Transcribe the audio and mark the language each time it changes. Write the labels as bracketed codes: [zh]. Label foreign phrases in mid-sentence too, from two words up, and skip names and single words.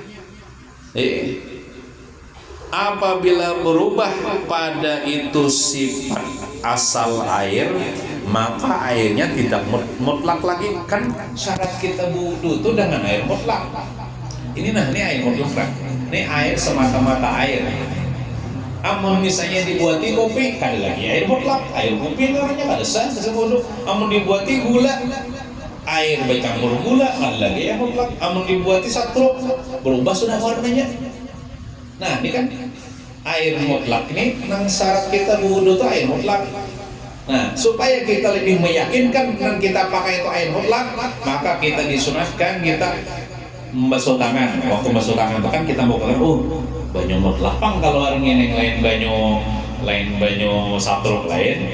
[id] Apabila berubah pada itu sifat asal air, maka airnya tidak mutlak lagi. Kan syarat kita wudu itu dengan air mutlak. Ini air mutlak. Ini air semata-mata air. [bjn] Amun misalnya dibuati kopi, kan lagi air mutlak. Air kopi namanya kada sah wudu. Amun dibuati gula, air bercampur gula, kan lagi air mutlak. Amun dibuati satrop, berubah sudah warnanya. Nah, ini kan air mutlak ini nang syarat kita wudu itu air mutlak. [id] Nah, supaya kita lebih meyakinkan dan kita pakai itu air mutlak, maka kita disunatkan kita membasuh tangan. [bjn] Waktu membasuh tangan itu kan kita mau banyu mutlak kalau orang yang lain banyu satrop lain.